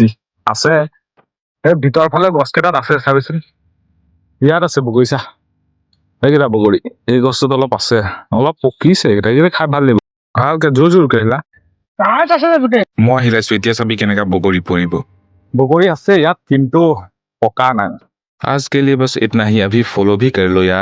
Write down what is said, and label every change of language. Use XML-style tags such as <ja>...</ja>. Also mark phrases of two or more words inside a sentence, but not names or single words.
<as>আছে এই ভিতৰ ফালে গছ কেইটাত আছে, চাবিচোন ইয়াত আছে বগৰী চা। এইকেইটা বগৰী এই গছটোত অলপ আছে, অলপ পকিছে এইকেইটা খাই ভাল লাগিব। ভালকে জোৰ জোৰকে আহিলা। মই হিলাইছো, এতিয়া চাবি কেনেকা বগৰী পৰিব। বগৰী আছে ইয়াত কিন্তু পকা নাই।</as> <hi>आज के लिए बस इतना ही। अभी फॉलो भी कर लो यार।</hi>